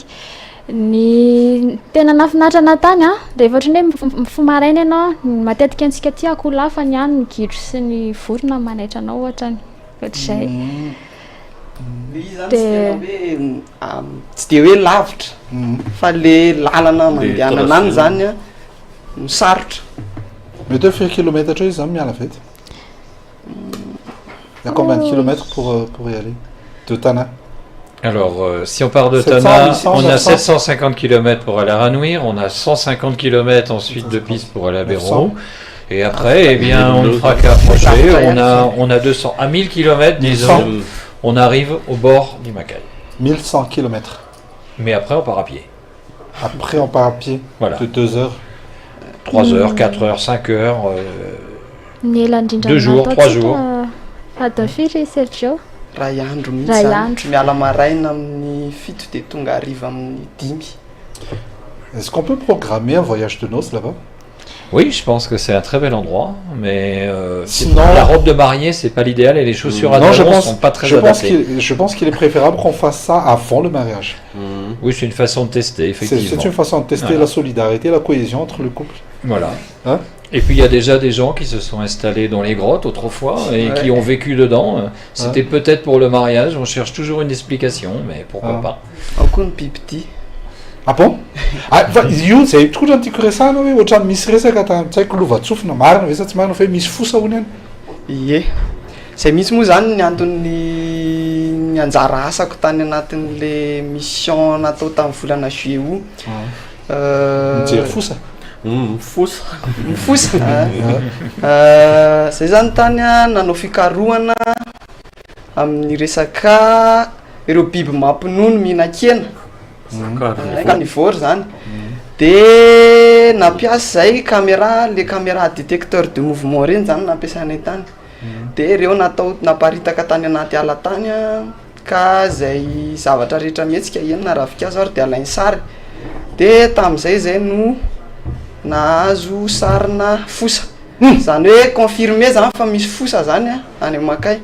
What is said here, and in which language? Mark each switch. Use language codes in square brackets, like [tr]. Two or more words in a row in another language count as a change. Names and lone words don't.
[mg] Ny tena nafinaritra natany dia efa ohatran'ny hoe mifomaraina ianao matetika antsika ty akoho lafany any ny gidro sy ny vorona manaitra anao ohatrany ohatr'izay. Tsy de hoe lavitra fa le lalana mandehanana any zany misarotra. Mety hoe firy kilomètre izy zany miala vety? [fr] Il y a combien de kilomètres pour y aller de Tana? Alors, si on part de 700, Tana, 800, on a 900. 750 km pour aller à Ranouir, on a 150 km ensuite de piste pour aller à Béron, Et après, eh bien, on ne fera qu'approcher. On a 200, à 1000 km, disons, on arrive au bord du Macaï. 1100 km. Mais après, on part à pied. Après, on part à pied Voilà. de 2 heures. 3 heures, 4 heures, 5 heures. [mg] Ny ela indrindra [fr] 2 jours, 3 jours. [mg] atao firy Sergio? Ray andro Ray mihitsy zany. andro. Miala maraina amin'ny fito de tonga hariva amin'ny 10. [fr] Est-ce qu'on peut programmer un voyage de noces là-bas? Oui, je pense que c'est un très bel endroit, mais Sinon- la robe de mariée, c'est pas l'idéal et les chaussures à Non, talons sont pas très je pense adaptées. je pense qu'il est préférable qu'on fasse ça avant le mariage. Oui, c'est une façon de tester, effectivement. C'est une façon de tester Voilà. la solidarité, la cohésion entre le couple. Voilà. Hein? Et puis il y a déjà des gens qui se sont installés dans les grottes autrefois et qui ont vécu dedans. C'était peut-être pour le mariage, on cherche toujours une explication, mais pourquoi pas. [mg] Ao koa ny bibidia. Ah bon? Io zay tokotra ny tiako resahana hoe ohatrany misy resaka tsy haiko lovatsofina marina ve sa tsy marina fa hoe misy fosa hono any. Ie. Zay mihitsy moa zany ny antony ny anjara asako tany anatin'le mission natao tamin'ny volana juillet io. Mijery fosa. Fosa. Mifosa. Zay zany tany nanao fikarohana amin'ny resaka ireo biby mampinono mihinan-kena. Carnivore zany. De nampiasa zay caméra, [fr] le caméra détecteur de mouvement [mg] reny zany nampiasanay tany. De ireo natao naparitaka tany anaty ala tany ka zay zavatra rehetra mihetsika enina ravikazo ary de alainy sary. De tamin'izay zay no nahazo sarina fosa. Zany hoe confirmé zany fa misy fosa zany any Makay.